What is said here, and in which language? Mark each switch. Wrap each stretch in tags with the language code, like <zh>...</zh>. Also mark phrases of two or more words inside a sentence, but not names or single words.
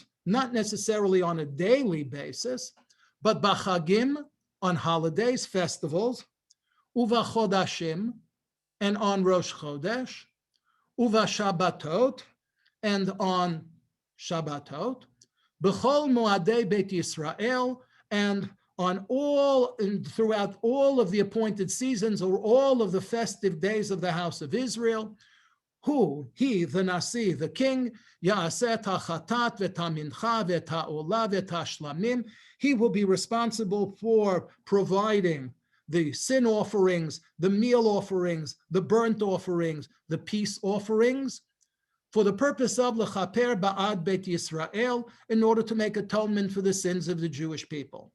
<en>Not necessarily on a daily basis, but b'chagim, on holidays, festivals,</en> <he>ובחודשים,</he> <en>and on Rosh Chodesh,</en> <he>ובשבתות,</he> <en>and on Shabbatot,</en> <he>בכל מועדי בית ישראל,</he> <en>and on all, and throughout all of the appointed seasons or all of the festive days of the house of Israel. Who? He, the Nasi, the king,</en> <he>יעשה החטאת ואת המנחה ואת העולה ואת השלמים.</he> <en>He will be responsible for providing the sin offerings, the meal offerings, the burnt offerings, the peace offerings, for the purpose of</en> <he>לכפר בעד בית ישראל,</he> <en>in order to make atonement for the sins of the Jewish people.</en>